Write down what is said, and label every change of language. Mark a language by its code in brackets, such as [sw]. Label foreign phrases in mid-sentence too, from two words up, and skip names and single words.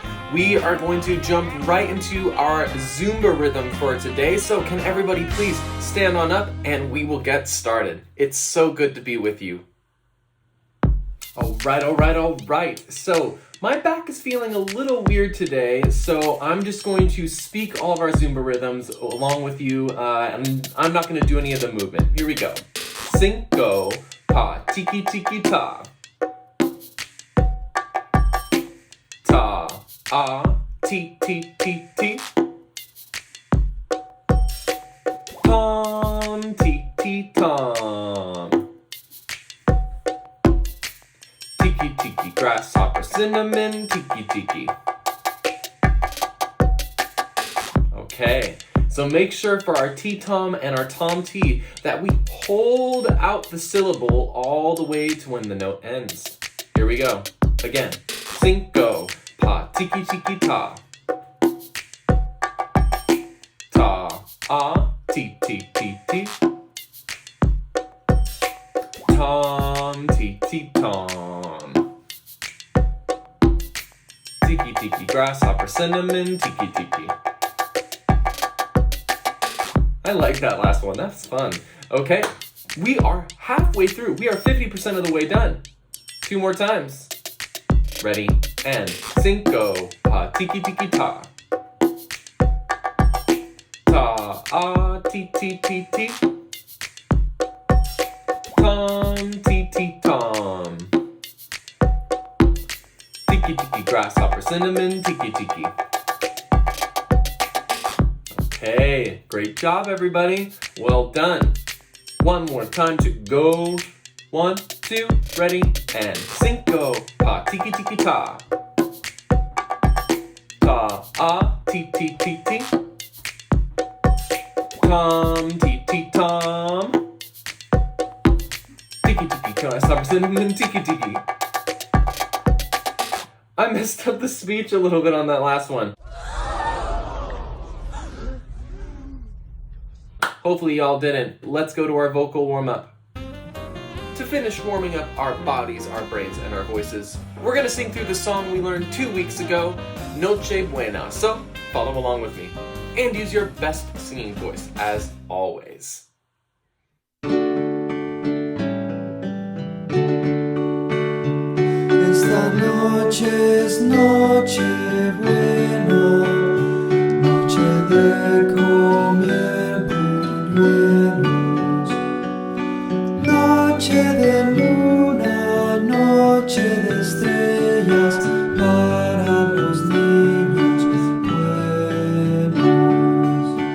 [en] We are going to jump right into our Zumba Rhythm for today, so can everybody please stand on up and we will get started. It's so good to be with you. All right. So, my back is feeling a little weird today, so I'm just going to speak all of our Zumba rhythms along with you, and I'm not going to do any of the movement. Here we go. Cinco, pa, tiki tiki ta. Ta, ah, ti ti ti ti. Tom, ti ti tom. Tiki tiki, grasshopper, cinnamon, tiki tiki. Okay, so make sure for our T-tom and our tom-t that we hold out the syllable all the way to when the note ends. Here we go. Again. Cinco, pa, tiki tiki ta. Ta, ah, ti ti ti ti. Tom, ti ti tom. Tiki tiki, grasshopper, cinnamon, tiki tiki. I like that last one, that's fun. Okay, we are halfway through. We are 50% of the way done. 2 more times. Ready, and cinco, pa, tiki tiki ta. Ta, ah, ti ti ti ti. Tom, ti ti tom. Tiki tiki, grasshopper, cinnamon, tiki tiki. Okay, great job everybody. Well done. One more time to go. 1, 2, ready, and cinco, pa, tiki tiki ta. Ta, ah, ti ti ti ti. Tom, ti ti tom. Tiki tiki, grasshopper, cinnamon, tiki tiki. I messed up the speech a little bit on that last one. Hopefully y'all didn't. Let's go to our vocal warm-up. To finish warming up our bodies, our brains, and our voices, we're gonna sing through the song we learned 2 weeks ago, Noche Buena. So, follow along with me. And use your best singing voice, as always. [es] Esta noche es noche buena, noche de comer buñuelos, noche de luna, noche de estrellas para los niños buenos.